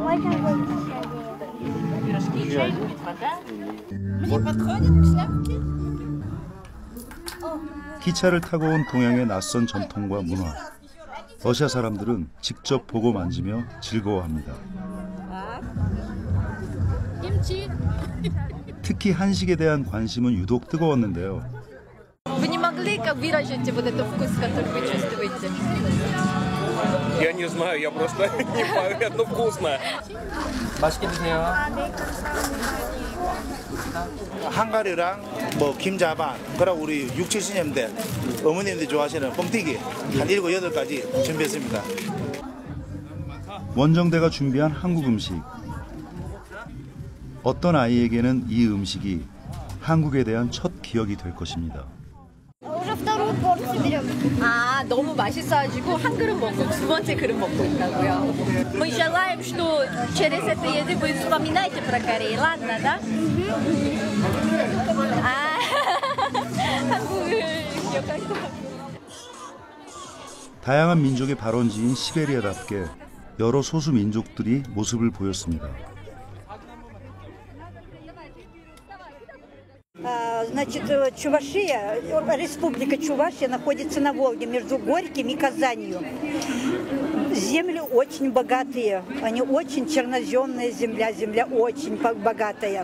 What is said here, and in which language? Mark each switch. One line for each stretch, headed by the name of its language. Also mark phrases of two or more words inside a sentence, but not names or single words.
Korean: 기차를 타고 온 동양의 낯선 전통과 문화. 러시아 사람들은 직접 보고 만지며 즐거워합니다. 특히 한식에 대한 관심은 유독 뜨거웠는데요.
Russian: Вы не могли выразить вот этот вкус, который вы чувствуете? Я не знаю, я просто не поверю, но вкусно.
Korean: 맛있게 드세요. 한가리랑 뭐 김자반, 그리고 우리 6, 70년대 어머님들 좋아하시는 뻥튀기 한 7, 8가지 준비했습니다. 원정대가 준비한 한국 음식. 어떤 아이에게는 이 음식이 한국에 대한 첫 기억이 될 것입니다. А, 너무 맛있어가지고 한 그릇 먹고 두 번째 그릇 먹고 있다고요.
Russian: Мы желаем, что через это еды вы вспоминаете про Корею, ладно, да?
Korean: 한국을 기억할 것 같아요. 다양한 민족의 발원지인 시베리아답게 여러 소수 민족들이 모습을 보였습니다.
Russian: Значит, Чувашия, республика Чувашия находится на Волге между Горьким и Казанью. Земли очень богатые, они очень черноземная земля, земля очень богатая.